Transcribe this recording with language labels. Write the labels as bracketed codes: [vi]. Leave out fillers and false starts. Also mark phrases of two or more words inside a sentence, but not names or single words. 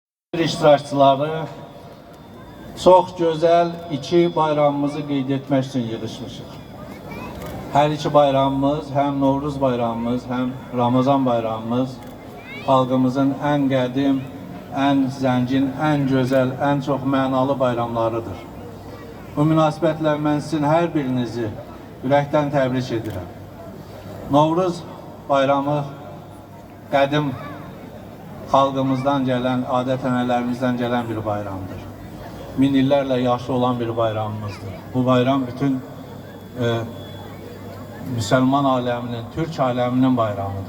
[az] İştirakçıları [tr] çok güzel [az] iki bayramımızı qeyd etmək üçün yığışmışıq. Hər iki bayramımız, hem Novruz bayramımız, hem Ramazan bayramımız xalqımızın en qədim, en zəngin, [tr] en güzel, en çok [az] mənalı bayramlarıdır. Bu münasibətlə mən sizin hər birinizi ürəkdən təbrik edirəm. Novruz bayramı qədim xalqımızdan gələn, adət-ənənələrimizdən gələn bir bayramdır. Min illərlə yaşlı olan bir bayramımızdır. Bu bayram bütün Müslüman aləminin, Türk aləminin bayramıdır.